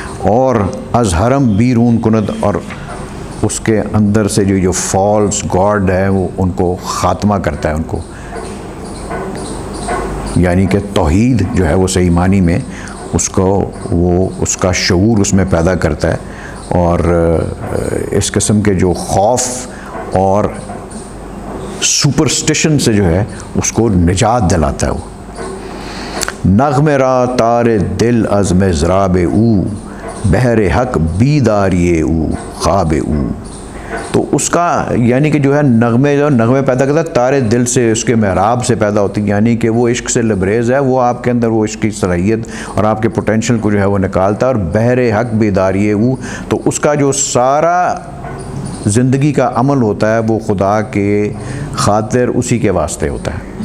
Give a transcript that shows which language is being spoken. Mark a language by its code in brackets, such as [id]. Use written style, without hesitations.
[ur] اور از حرم بیرون کند، اور اس کے اندر سے جو فالس گاڈ ہے وہ ان کو خاتمہ کرتا ہے، ان کو یعنی کہ توحید جو ہے وہ صحیح معنی میں اس کو وہ اس کا شعور اس میں پیدا کرتا ہے، اور اس قسم کے جو خوف اور سپرسٹیشن سے جو ہے اس کو نجات دلاتا ہے. [fa] وہ نغم را تار دل از مضراب او، بحر حق بیداری او خواب او. [ur] تو اس کا یعنی کہ جو ہے نغمے پیدا کرتا ہے تارے دل سے، اس کے محراب سے پیدا ہوتی ہے، یعنی کہ وہ عشق سے لبریز ہے، وہ آپ کے اندر وہ عشق کی صلاحیت اور آپ کے پوٹینشل کو جو ہے وہ نکالتا ہے. اور [fa] بحر حق بیداری او، [ur] تو اس کا جو سارا زندگی کا عمل ہوتا ہے وہ خدا کے خاطر اسی کے واسطے ہوتا ہے.